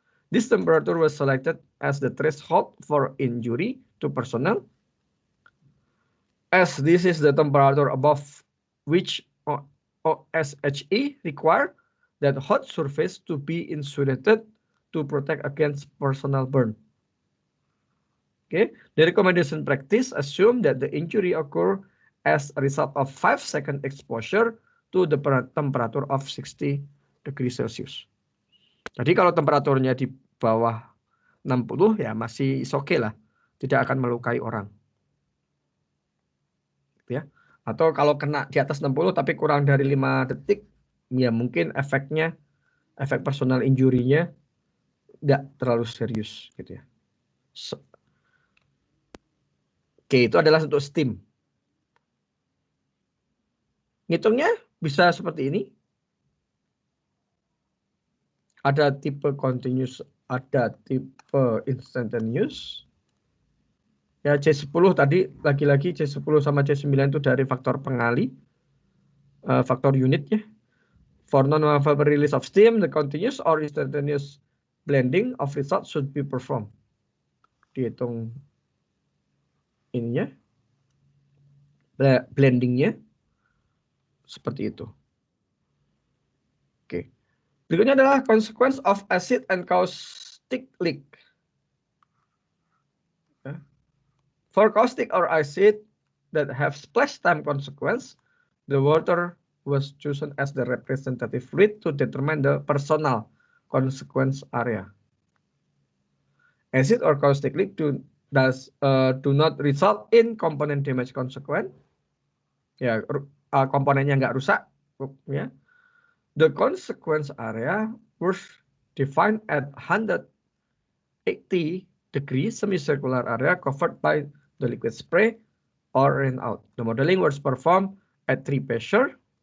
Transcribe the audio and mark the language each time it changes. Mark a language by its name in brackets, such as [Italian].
[English] This temperature was selected as the threshold for injury to personnel, as this is the temperature above which OSHE require that hot surface to be insulated to protect against personal burn. Okay, the recommendation practice assume that the injury occur as a result of 5-second exposure to the temperature of 60 degrees Celsius. [Indonesian] Jadi kalau temperaturnya di bawah 60 ya masih oke lah, tidak akan melukai orang. Ya. Atau kalau kena di atas 60 tapi kurang dari 5 detik, ya mungkin efek personal injury-nya nggak terlalu serius gitu ya. Oke, itu adalah untuk steam. Ngitungnya bisa seperti ini. Ada tipe continuous, ada tipe instantaneous. Ya, C10 tadi, lagi-lagi C10 sama C9 itu dari faktor pengali, faktor unitnya. [English] For non-vapor release of steam, the continuous or instantaneous blending of results should be performed. [Indonesian] Dihitung ininya, blendingnya, seperti itu. [English] Oke. [Indonesian] Berikutnya adalah [English] consequence of acid and caustic leak. For caustic or acid that have splash time consequence, the water was chosen as the representative fluid to determine the personal consequence area. Acid or caustic leak do not result in component damage consequence. [Indonesian] Ya, komponennya nggak rusak. Ya. [English] The consequence area was defined at 180 degrees semicircular area covered by the liquid spray or rain out. The modeling was performed at 3 pressure.